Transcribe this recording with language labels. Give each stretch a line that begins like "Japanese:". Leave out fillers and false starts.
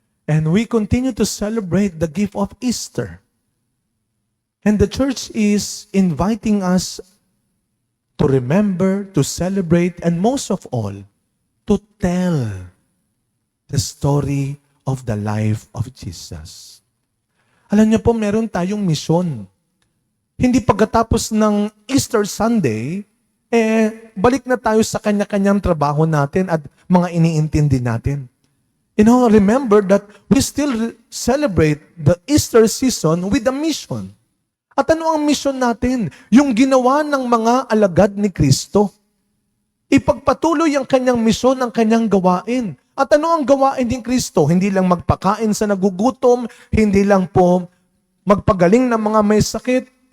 English: And we continue to celebrate the gift of Easter. And the church is inviting us to remember, to celebrate, and most of all, to tell the story of the life of Jesus.
Filipino: Alam niyo po, meron tayong misyon. Hindi pagkatapos ng Easter Sunday, balik na tayo sa kanya-kanyang trabaho natin at mga iniintindi natin.
English: You know, remember that we still celebrate the Easter season with a mission.
Filipino: At ano ang mission natin? Yung ginawa ng mga alagad ni Kristo. Ipagpatuloy ang kanyang misyon, ang kanyang gawain. At ano ang gawain ni Kristo? Hindi lang magpakain sa nagugutom, hindi lang po magpagaling ng mga may sakit.